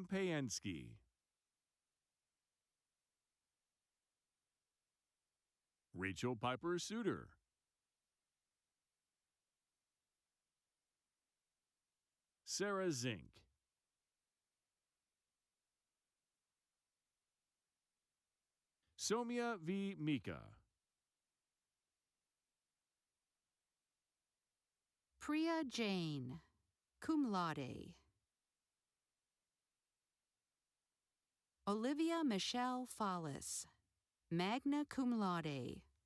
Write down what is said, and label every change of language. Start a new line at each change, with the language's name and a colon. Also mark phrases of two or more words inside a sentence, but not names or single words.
English: Payensky. Rachel Piper Suter. Sarah Zink. Somia V. Mika. Priya Jain,
Latin: cum laude.
English: Olivia Michelle Fallis,
Latin: magna cum laude.